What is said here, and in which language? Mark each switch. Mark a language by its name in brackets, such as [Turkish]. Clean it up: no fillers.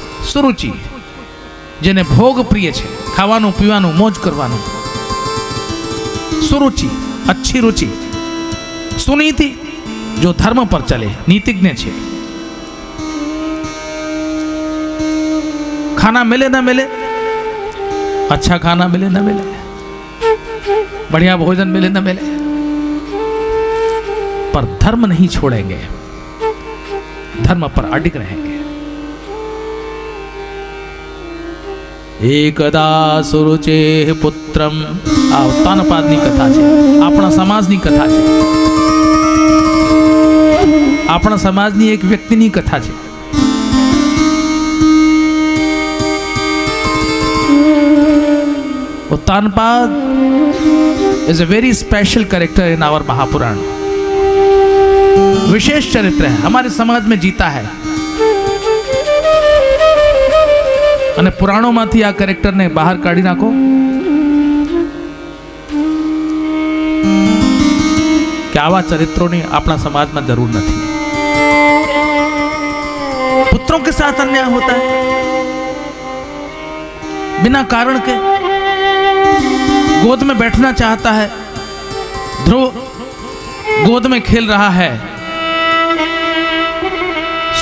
[Gujarati] સુરુચિ જેને ભોગ પ્રિય છે, ખાવાનું પીવાનું મોજ કરવાનું, [Hindi] सुरुचि अच्छी रुचि। सुनीति जो धर्म पर चले, नीतिज्ञ छे। खाना मिले ना मिले, अच्छा खाना मिले ना मिले, बढ़िया भोजन मिले ना मिले, पर धर्म नहीं छोड़ेंगे, धर्म पर अडिग रहेंगे। [Sanskrit] एकदा सुरुचे पुत्रम [Hindi] आ उत्तानपादनी कथा है, अपना समाजनी कथा है, अपना समाजनी एक व्यक्तिनी कथा है। [English] Uttanapada is a very special character in our Mahapurana. [Hindi] विशेष चरित्र है, हमारे समाज में जीता है। [Gujarati] અને પુરાણોમાંથી આ કેરેક્ટરને બહાર કાઢી નાખો, કે આવા ચરિત્રોની આપણા સમાજમાં જરૂર નથી। [Hindi] पुत्रों के साथ अन्याय होता है बिना कारण के। गोद में बैठना चाहता है, ध्रुव गोद में खेल रहा है।